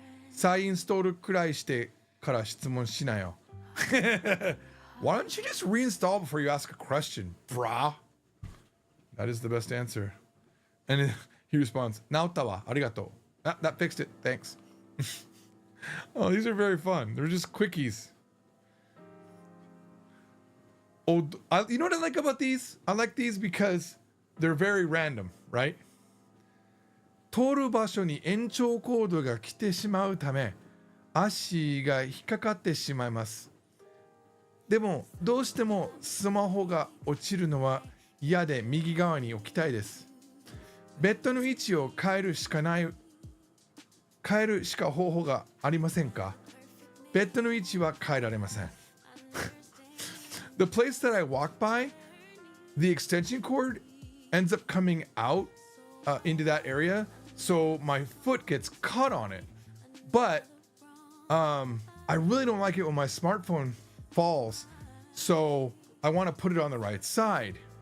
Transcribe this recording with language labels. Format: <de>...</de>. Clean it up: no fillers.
<ja>再インストールくらいしてから質問しなよ.</ja> <en>Why don't you just reinstall before you ask a question, brah? That is the best answer. And he responds,</en> <ja>直ったわ,</ja> <en>arigato. That fixed it, thanks. Oh, these are very fun. They're just quickies. Oh, you know what I like about these? I like these because they're very random, right?</en> <ja>通る場所に延長コードが来てしまうため足が引っかかってしまいます。でもどうしてもスマホが落ちるのは嫌で右側に置きたいです。ベッドの位置を変えるしか方法がありませんか？ベッドの位置は変えられません。</ja> <en>The place that I walk by, the extension cord ends up coming out into that area, so my foot gets caught on it. But I really don't like it when my smartphone falls, so I want to put it on the right side.</en>